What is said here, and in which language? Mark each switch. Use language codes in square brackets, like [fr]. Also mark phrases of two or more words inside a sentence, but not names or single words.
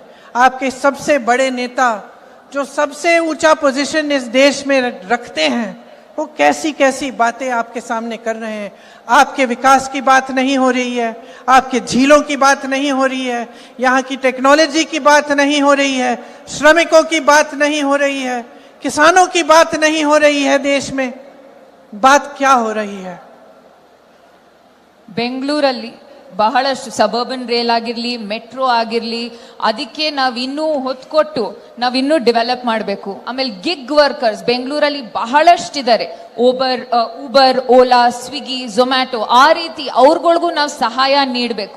[hi] आपके सबसे बड़े नेता जो सबसे ऊंचा पोजीशन इस देश में रखते हैं, वो कैसी कैसी बातें आपके सामने कर रहे हैं। आपके विकास की बात नहीं हो रही है, आपके झीलों की बात नहीं हो रही है, यहाँ की टेक्नोलॉजी की बात नहीं हो रही है, श्रमिकों की बात नहीं हो रही है, किसानों की बात नहीं हो रही है। देश में बात क्या हो रही है? [kn] ಬೆಂಗಳೂರಲ್ಲಿ ಬಹಳಷ್ಟು [en] suburban rail [kn] ಆಗಿರ್ಲಿ, ಮೆಟ್ರೋ ಆಗಿರ್ಲಿ, ಅದಕ್ಕೆ ನಾವಿನ್ನೂ ಹೊತ್ತು ಕೊಟ್ಟು ನಾವಿನ್ನೂ ಡೆವಲಪ್ ಮಾಡಬೇಕು. ಆಮೇಲೆ [en] gig workers [kn] ಬೆಂಗಳೂರಲ್ಲಿ ಬಹಳಷ್ಟಿದ್ದಾರೆ. ಉಬರ್, ಓಲಾ, ಸ್ವಿಗ್ಗಿ, ಝೊಮ್ಯಾಟೊ, ಆ ರೀತಿ ಅವ್ರಗಳಿಗೂ ನಾವು ಸಹಾಯ ನೀಡಬೇಕು.